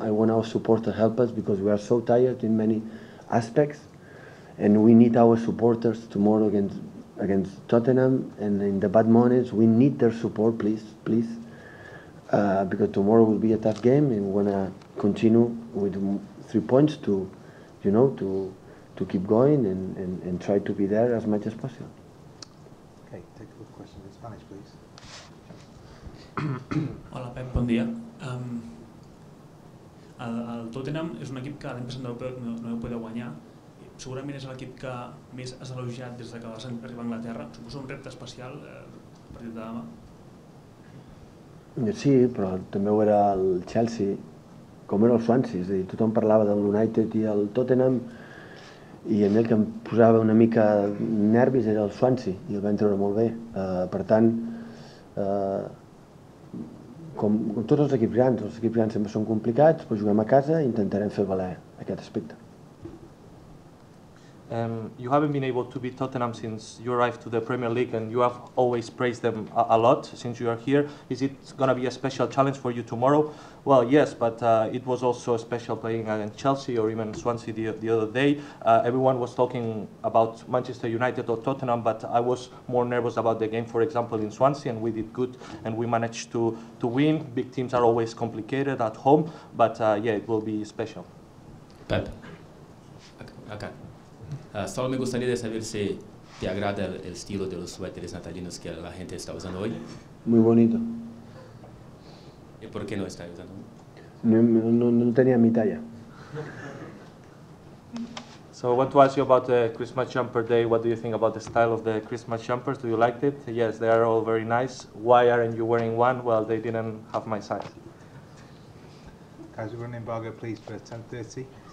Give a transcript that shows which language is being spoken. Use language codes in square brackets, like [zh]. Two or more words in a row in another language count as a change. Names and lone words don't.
[en] I want our support to help us, because we are so tired in many aspects, and we need our supporters tomorrow against Tottenham, and in the bad moments we need their support, please, because tomorrow will be a tough game, and we want to continue with 3 points to keep going and try to be there as much as possible. Okay, take a question in Spanish, please. [ca] Hola Pep, bon dia. El Tottenham és un equip que l'any passat no va poder guanyar. Segurament és l'equip que més has elogiat des que vas arribar a Anglaterra. Suposo un repte especial el partit de demà. Sí, però també ho era el Chelsea, com era el Swansea, és a dir, tothom parlava del United i el Tottenham, i a mi el que em posava una mica nervis era el Swansea, i el vam treure molt bé. Per tant, com tots els equips grans sempre són complicats, però juguem a casa i intentarem fer valer aquest aspecte. [en] You haven't been able to beat Tottenham since you arrived to the Premier League, and you have always praised them a lot since you are here. Is it going to be a special challenge for you tomorrow? Well, yes, but it was also special playing against Chelsea or even Swansea the other day. Everyone was talking about Manchester United or Tottenham, but I was more nervous about the game, for example, in Swansea, and we did good and we managed to win. Big teams are always complicated at home, but yeah, it will be special. [es] Pep. Acá. Solo me gustaría saber si te agrada el estilo de los suéteres natalinos que la gente está usando hoy. Muy bonito. ¿Y por qué no está usando? No tenía mi talla. [en] So I want to ask you about the Christmas jumper day. What do you think about the style of the Christmas jumpers? Do you like it? Yes, they are all very nice. Why aren't you wearing one? Well, they didn't have my size. Guys, we're running embargo, please, for 10:30.